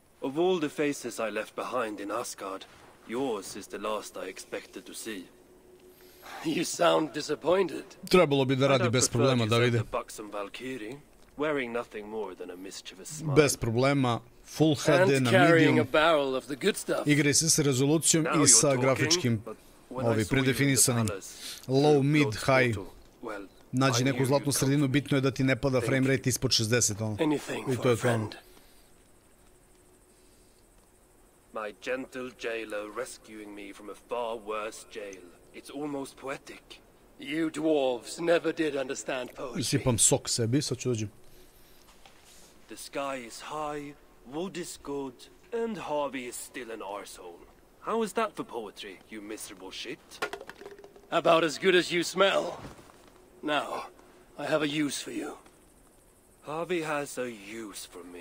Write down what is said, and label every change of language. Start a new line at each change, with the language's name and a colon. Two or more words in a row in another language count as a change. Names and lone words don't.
English: Of all the faces I left behind in Asgard, yours is the last I expected to see. You sound disappointed.
Serbian: Trebalo bi da radi bez problema, Davide.
English: Wearing nothing more than a mischievous smile.
Serbian: Bez problema, full HD na medium. Igraj se sa rezolucijom i sa grafičkim predefinisanim
English: low, mid, high.
Serbian: Nađi neku zlatnu sredinu, bitno je da ti ne pada
English: frame rate
Serbian: ispod 60. I to je to ono.
English: My gentle jailer rescuing me from a far worse jail. It's almost poetic. You dwarves never did understand poetry.
Serbian: Sipam sok sebi, sad ću dođem.
English: The sky is high, wood is good, and Harvey is still an arsehole. How is that for poetry, you miserable shit? About as good as you smell. Now, I have a use for you. Harvey has a use for me.